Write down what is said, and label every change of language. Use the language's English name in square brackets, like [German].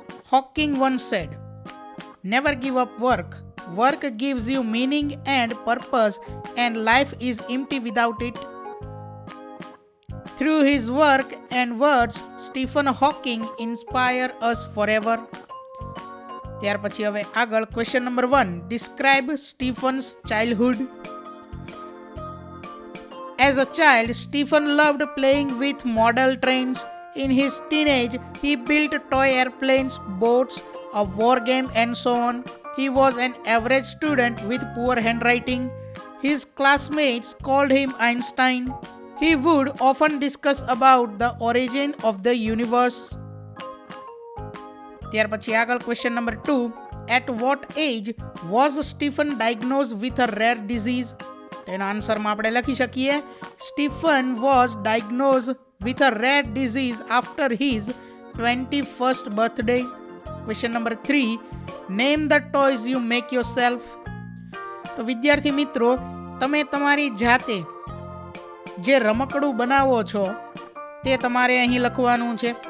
[English] Hawking once said, never give up work. Work gives you meaning and purpose, and life is empty without it. Through his work and words, Stephen Hawking inspires us forever. [Gujarati] ત્યાર પછી હવે આગળ question number 1, [English] Describe Stephen's childhood. As a child, Stephen loved playing with model trains. In his teenage, he built toy airplanes, boats, a war game, and so on. He was an average student with poor handwriting. His classmates called him Einstein. He would often discuss about the origin of the universe. [Gujarati] ત્યાર પછી આગળ question number 2, [English] at what age was Stephen diagnosed with a rare disease? [Gujarati] તો એના આન્સરમાં આપણે લખી શકીએ [English] Stephen was diagnose with a rare disease after his 21st birthday. Question number 3, name the toys you make yourself. [Gujarati] તો વિદ્યાર્થી મિત્રો, તમે તમારી જાતે જે રમકડું બનાવો છો તે તમારે અહીં લખવાનું છે.